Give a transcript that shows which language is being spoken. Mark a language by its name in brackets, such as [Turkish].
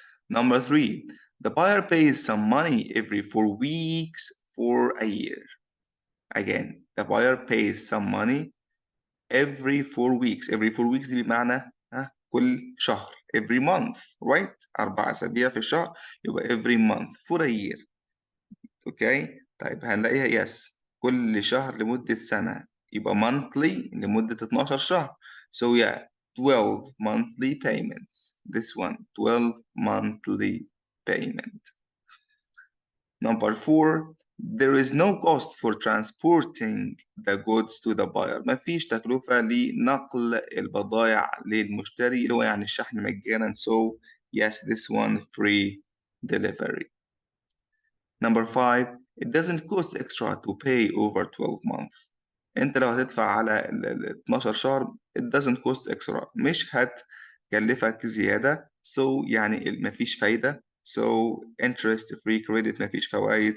[English] Number 3، the buyer pays some money every 4 weeks for a year. Again, the buyer pays some money every 4 weeks. every 4 weeks [Arabic] دي بمعنى كل شهر. [English] every month right، [Arabic] 4 أسابيع في الشهر، يبقى [English] every month for a year. [Arabic] اوكي طيب هنلاقيها yes كل شهر لمدة سنة، يبقى monthly لمدة 12 شهر. [English] so yeah 12 monthly payments. this one 12 monthly payment. Number 4، there is no cost for transporting the goods to the buyer. [Arabic] ما فيش تكلفة لنقل البضائع للمشتري، اللي هو يعني الشحن مجانا. [English] so yes this one free delivery. Number 5، it doesn't cost extra to pay over 12 months. [Arabic] انت لو هتدفع على ال 12 شهر [English] it doesn't cost extra، [Arabic] مش هتكلفك زيادة. so يعني مفيش فايدة. [English] so interest free credit [Arabic] مفيش فوائد.